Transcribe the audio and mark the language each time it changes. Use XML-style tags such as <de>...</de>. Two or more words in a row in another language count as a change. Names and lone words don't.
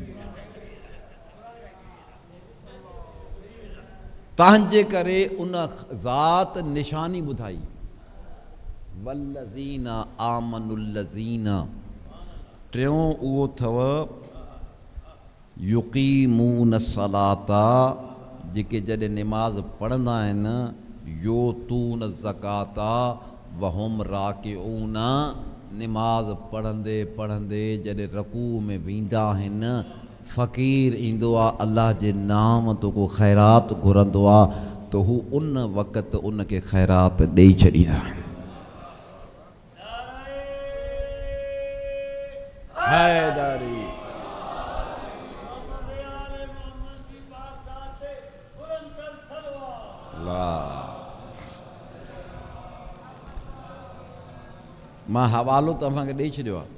<sd>तव्हांजे करे उन ज़ात निशानी ॿुधाई,</sd> <ar>والذين آمنوا الذين.</ar> <sd>टियों उहो अथव</sd> <ar>يقيمون الصلاة,</ar> <sd>जेके जॾहिं निमाज़ पढ़ंदा आहिनि,</sd> <ar>يؤتون الزكاة وهم راكعون,</ar> <sd>निमाज़ पढ़ंदे पढ़ंदे जॾहिं रकू में वेंदा आहिनि, फ़क़ीर ईंदो आहे अल्लाह जे नाम तो को ख़ैरात घुरंदो आहे, त हू उन वक़्तु उनखे ख़ैरात ॾेई छॾींदा आहिनि। हैदारी मां हवालो तव्हांखे ॾेई छॾियो आहे।</sd>